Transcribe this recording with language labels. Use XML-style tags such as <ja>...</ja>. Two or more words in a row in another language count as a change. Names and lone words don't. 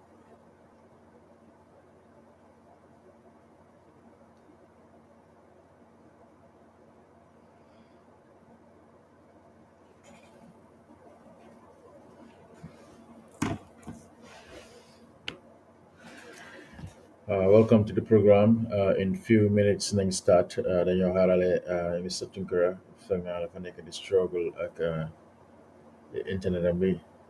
<en>Welcome to the program. In few minutes, nang start.</en> <wo>Dañoo harale Mr. Tunkara fang naa la fa nekk di struggle ak internet am bi.</wo>